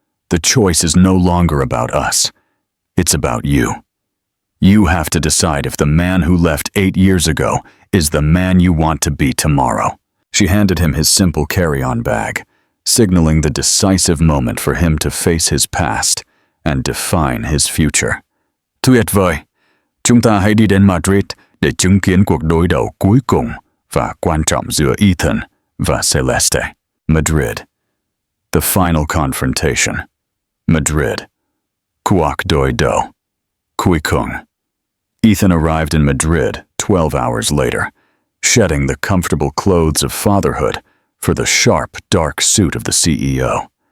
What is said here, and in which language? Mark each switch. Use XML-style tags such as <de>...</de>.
<en>The choice is no longer about us. It's about you. You have to decide if the man who left 8 years ago is the man you want to be tomorrow." She handed him his simple carry-on bag, signaling the decisive moment for him to face his past and define his future.</en> <vi>"Tuyệt vời! Chúng ta hãy đi đến Madrid để chứng kiến cuộc đối đầu cuối cùng và quan trọng giữa Ethan và Celeste."</vi> <en>Madrid. The final confrontation.</en> <vi>Madrid. Cuộc đối đầu cuối cùng.</vi> <en>Ethan arrived in Madrid 12 hours later, shedding the comfortable clothes of fatherhood for the sharp, dark suit of the CEO.</en>